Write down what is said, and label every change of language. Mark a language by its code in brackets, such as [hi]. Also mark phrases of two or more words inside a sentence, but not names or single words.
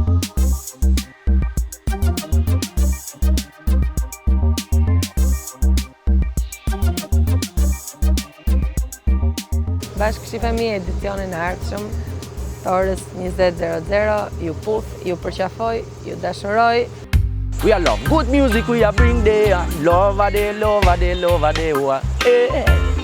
[sq] Bashkëshifemi edicionin e ardhshëm të orës 20:00, ju puth, ju përqafoj, ju dashuroj. [en] We are love good music, we are bring there. Love a day, love a day, love a day.